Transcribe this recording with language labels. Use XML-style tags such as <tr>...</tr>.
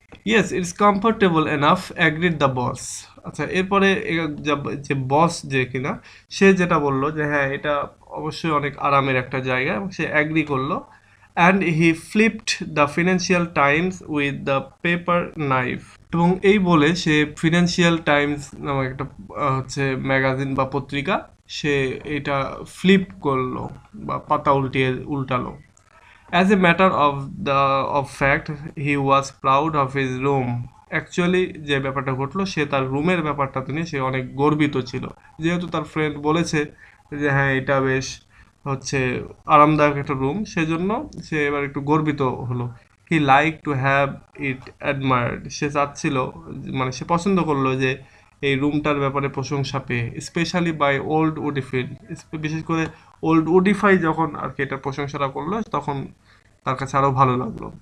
<en>Yes, it's comfortable enough, agreed the boss.</en> <bn>আচ্ছা এরপরে যে বস যে কিনা সে যেটা বললো যে হ্যাঁ এটা অবশ্যই অনেক আরামের একটা জায়গা, এবং সে অ্যাগ্রি করলো।</bn> <en>and he flipped the Financial Times with the paper knife,</en> <bn>এবং এই বলে সে ফিনান্সিয়াল টাইমস নামক একটা হচ্ছে ম্যাগাজিন বা পত্রিকা, সে এটা ফ্লিপ করলো বা পাতা উল্টালো।</bn> <en>As a matter of fact, he was proud of his room.</en> <bn>Actually যে ব্যাপারটা ঘটলো, সে তার রুমের ব্যাপারটাতে নিয়ে সে অনেক গর্বিত ছিল, যেহেতু তার ফ্রেন্ড বলেছে যে হ্যাঁ এটা বেশ হচ্ছে আরামদায়ক একটা রুম, সেজন্য সে এবার একটু গর্বিত হলো।</bn> <en>he like to have it admired,</en> <bn>সে চাচ্ছিল মানে সে পছন্দ করলো যে এই রুমটার ব্যাপারে প্রশংসা পেয়ে,</bn> <en>specially by old Woodifield,</en> <bn>বিশেষ করে ওল্ড উডিফাই যখন আর কি এটার প্রশংসাটা করলো তখন তার কাছে আরও ভালো লাগলো।</bn>